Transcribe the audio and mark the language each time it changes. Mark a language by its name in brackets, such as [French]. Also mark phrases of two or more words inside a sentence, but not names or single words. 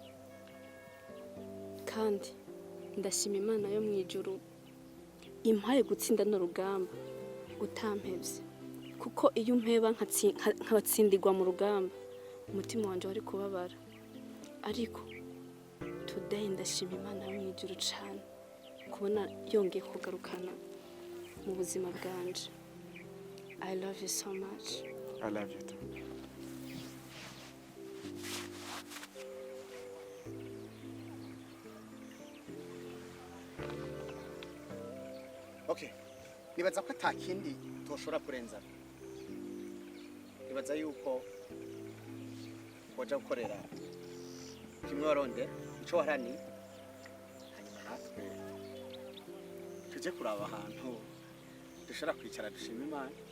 [Rundi] kandi ndashima Imana yo mwijuru impaye gutsinda no rugamba utampevye kuko iyo umpeba nkabatsindirwa mu rugamba umutima wanje wari kubabara ariko today ndashima Imana yo mwijuru cyane kubona yongeye kugarukana mu buzima bwanje. [English] I love you so much. I love you too. Okay. [Rundi] Nibaza ko atakindi toshora kurenza. Nibaza yuko waje gukorera kimwe waronde ico warani hanyuma natwe tuje kuraba ahantu dushora kwicara dushima Imana.